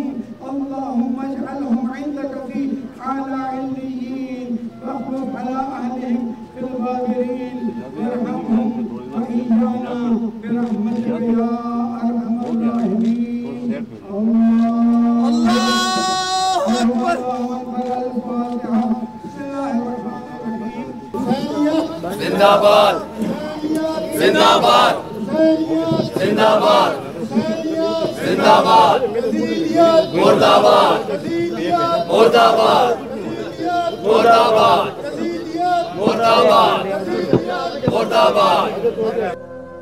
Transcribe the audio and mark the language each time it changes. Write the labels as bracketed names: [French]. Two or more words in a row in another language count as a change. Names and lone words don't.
[Arabic] اللهم اجعلهم عندك في أعلى عليين واخلف على أهلهم في الغابرين وارحمهم وإيانا برحمتك يا أرحم الراحمين. الله أكبر. الفاتحة. بسم الله الرحمن الرحيم. [Hindi] जिंदाबाद जिंदाबाद जिंदाबाद जिंदाबाद मुर्दाबाद मुर्दाबाद मुर्दाबाद मुर्दाबाद मुर्दाबाद।